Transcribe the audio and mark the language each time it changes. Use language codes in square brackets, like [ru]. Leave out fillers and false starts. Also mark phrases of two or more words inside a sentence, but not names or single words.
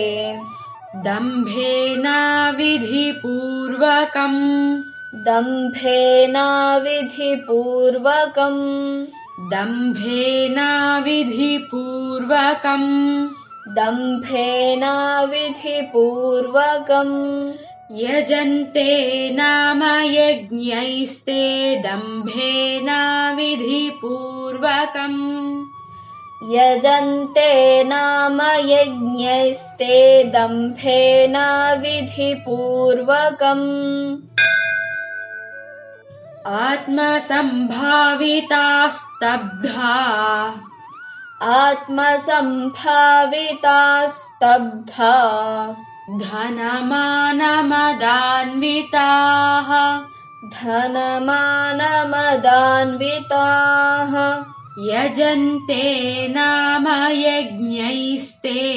[sa] దంభేన విధిపూర్వకం दम्भेन विधिपूर्वकम् దంభేన విధిపూర్వకం दम्भेन विधिपूर्वकम् యజంతే నామ యజ్ఞైస్తే దంభేన విధిపూర్వకం यजन्ते नाम यज्ञैस्ते दम्भेन विधिपूर्वकम् ఆత్మ సంభావితా స్తబ్ధా आत्मसम्भाविता स्तब्धा ధనమానమదాన్వితాః धनमानमदान्विताः యజంతే నామ యజ్ఞైస్తే